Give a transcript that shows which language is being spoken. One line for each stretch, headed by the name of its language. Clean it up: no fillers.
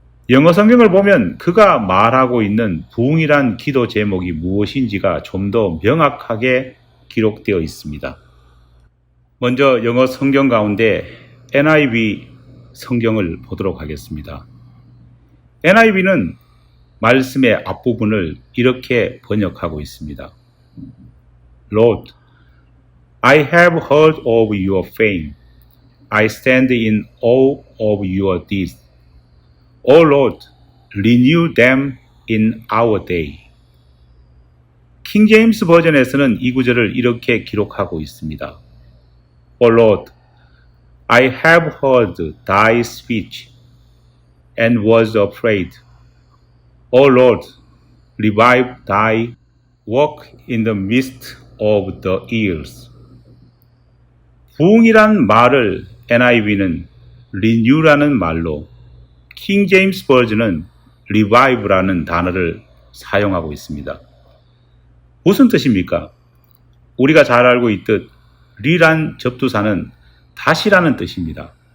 Korean: 영어 성경을 보면 그가 말하고 있는 부흥이란 기도 제목이 무엇인지가 좀 더 명확하게 기록되어 있습니다. 먼저 영어 성경 가운데 NIV 성경을 보도록 하겠습니다. NIV는 말씀의 앞부분을 이렇게 번역하고 있습니다.
English: Lord, I have heard of your fame. I stand in awe of your deeds. O Lord, renew them in our day.
Korean: 킹 제임스 버전에서는 이 구절을 이렇게 기록하고 있습니다.
English: O Lord, I have heard thy speech and was afraid. O Lord, revive thy work in the midst of the years.
Korean: 부흥이란 말을 NIV는 renew라는 말로, 킹 제임스 버전은 revive라는 단어를 사용하고 있습니다. 무슨 뜻입니까? 우리가 잘 알고 있듯 리란 접두사는 다시라는 뜻입니다.